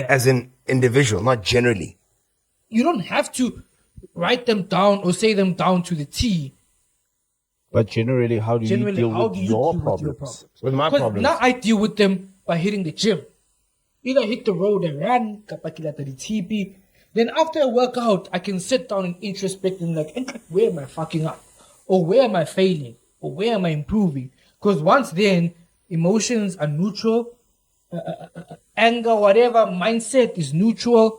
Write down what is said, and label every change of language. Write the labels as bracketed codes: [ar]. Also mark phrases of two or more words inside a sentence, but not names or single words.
[en] as an individual, not generally. You don't have to write them down or say them down to the T. But generally, how do you Generally, deal how with do you your deal with your problems? problems? With my 'Cause problems. now I deal with them by hitting the gym. Either hit the road and run, [st] kapa ke lata di TP. [en] Then after I work out, I can sit down and introspect and like, where am I fucking up? Or where am I failing? Or where am I improving? Because once then, emotions are neutral, anger, whatever, mindset is neutral.